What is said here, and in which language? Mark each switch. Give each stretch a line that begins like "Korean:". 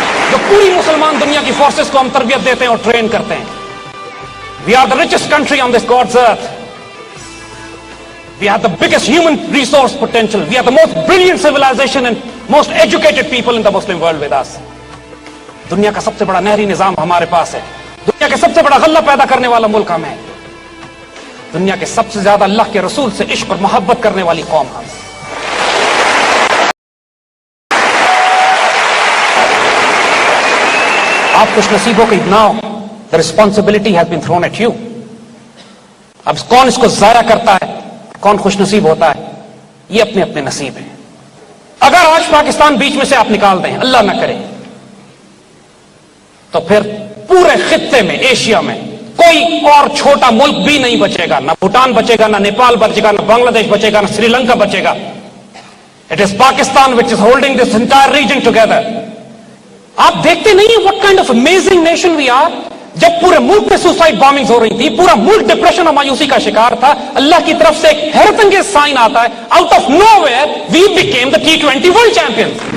Urdu: جو پوری مسلمان دنیا کی فورسز کو ہم تربیت دیتے ہیں اور ٹرین کرتے ہیں.
English: We are the richest country on this God's earth. We are the biggest human resource potential. We are the most brilliant civilisation and most educated people in the Muslim world with us.
Urdu: دنیا کا سب سے بڑا نہری نظام ہمارے پاس ہے. دنیا کے سب سے بڑا غلہ پیدا کرنے والا ملک ہم ہے. دنیا کے سب سے زیادہ اللہ کے رسول سے عشق اور محبت کرنے والی قوم ہم. آپ خوش نصیبوں کی
English: Now, the responsibility has been thrown at you.
Urdu: اب کون اس کو ضائع کرتا ہے, کون خوش نصیب ہوتا ہے, یہ اپنے اپنے نصیب ہیں. اگر آج پاکستان بیچ میں سے آپ نکال دیں, اللہ نہ کرے, تو پھر پورے خطے میں, ایشیا میں کوئی اور چھوٹا ملک بھی نہیں بچے گا. نہ بھوٹان بچے گا, نہ نیپال بچے گا, نہ بنگلہ دیش بچے گا, نہ سری لنکا بچے گا.
English: It is Pakistan which is holding this entire region together.
Urdu: آپ دیکھتے نہیں ہیں
English: what kind of amazing nation we are.
Urdu: جب پورے ملک میں سوسائڈ بامبنگز ہو رہی تھی, پورا ملک ڈپریشن اور مایوسی کا شکار تھا, اللہ کی طرف سے ایک حیرت انگیز سائن آتا ہے.
English: Out of nowhere we became the T20 world champion.